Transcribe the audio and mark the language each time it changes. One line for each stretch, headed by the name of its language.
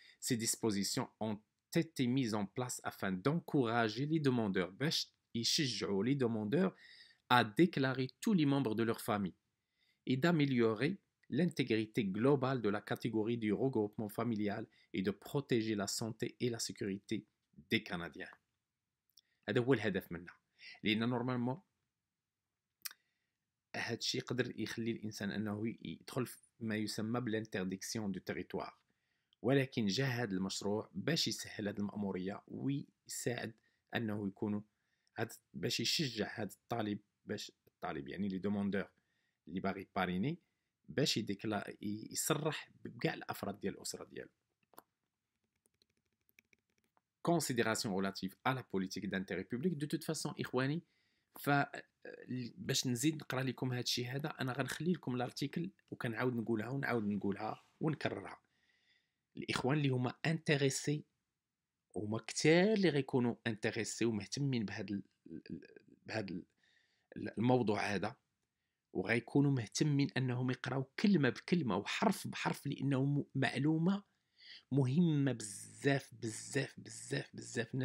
French: Ces dispositions ont été mises en place afin d'encourager les demandeurs, les demandeurs à déclarer tous les membres de leur famille et d'améliorer l'intégrité globale de la catégorie du regroupement familial et de protéger la santé et la sécurité des Canadiens.
Arabic: هذا هو الهدف منها. لأن نورمالمون هذا الشيء يقدر يخلي الإنسان أنه يدخل في ما يسمى بالانترديكسيون دو تيريتوار، ولكن جاء هذا المشروع باش يسهل هذه المأمورية ويساعد أنه يكونوا باش يشجع هذا الطالب، باش الطالب يعني لي دوموندور اللي باغي باريني باش يصرح بكاع الافراد ديال الاسره ديالو.
French: considération relative à la politique d'intérêt public. De toute façon
Arabic: اخواني، باش نزيد نقرا لكم هذا الشيء هذا انا غنخلي لكم الارتيكل وكنعاود نقولها ونكررها. الاخوان اللي هما انتريسي هما كثار اللي غيكونوا انتريسي ومهتمين بهذا الموضوع هذا، وغيكونوا مهتمين انهم يقراو كلمه بكلمه وحرف بحرف، لانه معلومه مهمه بزاف بزاف بزاف بزاف.